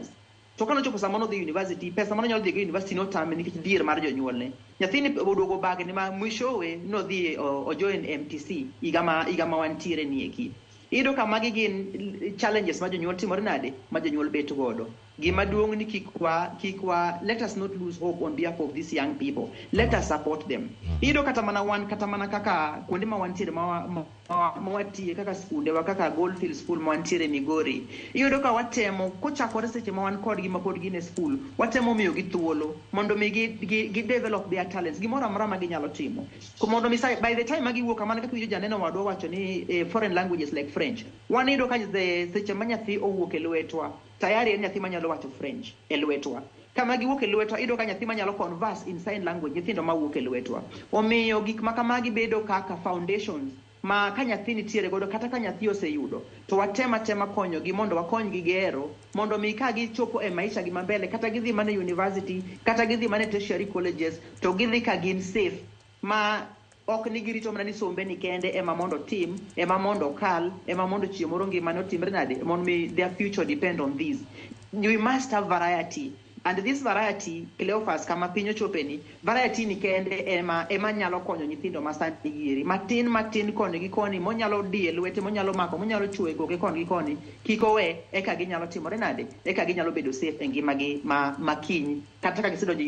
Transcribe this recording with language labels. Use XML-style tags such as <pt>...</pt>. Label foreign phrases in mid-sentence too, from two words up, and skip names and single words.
<luo>To kano chopo sama no dhi university pesa mano nyalo dhi e university no tame nikech dhier mar jonyuolne. Nyathini oduogo bag ni ma mwishowe no dhi ojoin MTC higa ma wantiere ni eki. Iyudo ka magi gin challenges ma jonyuol timore nade ma jonyuol bet godo. Gima duong' ni kikwa</luo> <en>let us not lose hope on behalf of these young people. Let us support them.</en> <luo>Iyudo kata mana kaka kuonde ma wantiere ma watie kaka skunde wa kaka Goldfield School ma wantiere Migori. Iyudo ka watemo kochakore seche ma wan kod gima pod gine school watemo miyo gi thuolo mondo mi gi</luo> <en>develop their talents</en> <luo>gimoro amora ma ginyalo timo. Mondo mi</luo> <en>by the time</en> <luo>magi wuok kamano kaka wiyo janeno wadwa wacho ni</luo> <en>foreign languages like French.</en> <luo>Wanido ka seche ma nyathi owuok e lwetwa tayari en nyathi manyalo wacho French e lwetwa. kama giwuok e lwetwa iyudo ka nyathi manyalo</luo> <en>converse in sign language,</en> <luo>nyithindo mawuok e lwetwa. Omiyo gik ma kamagi bedo kaka foundations ma ka nyathi nitiere godo kata ka nyathi oseyudo to watema konyogi mondo wakonygi gero mondo mi ka gichopo e maisha gi mambele kata gidhi mana university kata gidhi mana</luo> <en>tertiary colleges</en> <luo>to gidhi ka gin safe, ma ok ni girito mana ni sombe ni kende ema mondo tim, ema mondo kal, ema mondo chieng' moro ngimane otimre nade, mondo</luo> <en>their future depend on this. We must have variety. And this variety,</en> <luo>Cleophas, kama piny ochopeni, variety ni kende ema nyalo konyo nyithindo masani giri. Matin koni gi koni, monyalo die lwete, monyalo mako, monyalo chwe goge koni gi koni, kiko we, eka ginyalo timore nade, eka ginyalo bedo safe e ngimagi ma kiny, kata ka gisedonjo</luo>